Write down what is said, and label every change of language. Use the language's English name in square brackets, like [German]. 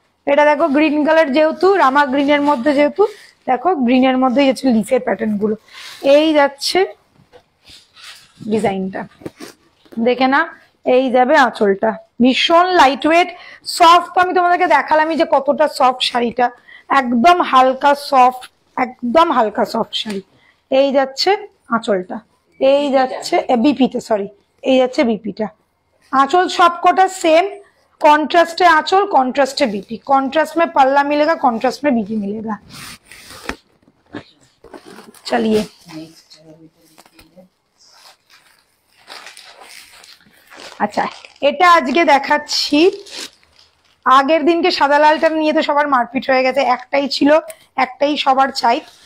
[Bangla] এটা দেখো green colour, যেহেতু রামা গ্রিনের মধ্যে, যেহেতু দেখো গ্রিনের মধ্যেই যাচ্ছে লিফের প্যাটার্ন গুলো, এই যাচ্ছে ডিজাইনটা, দেখে না, এই যাবে আঁচলটা, ভীষণ লাইট ওয়েট সফট। আমি তোমাদেরকে দেখালামই যে কতটা সফট শাড়িটা, একদম হালকা সফট, একদম হালকা সফট শাড়ি। এই যাচ্ছে আঁচলটা, এই যাচ্ছে বিপিটা, [Hindi] সরি, এই যাচ্ছে বিপিটা, आंचल सबकोटा सेम कॉन्ट्रास्ट है, आंचल कॉन्ट्रास्ट है बीपी, कॉन्ट्रास्ट में पल्ला मिलेगा, कॉन्ट्रास्ट में बीपी मिलेगा। चलिए अच्छा [Bangla] এটা আজকে দেখাচ্ছি, আগের দিনকে সাদা লালটা নিয়ে তো সবার মারপিট হয়ে গেছে, একটাই ছিল, একটাই সবার চাই।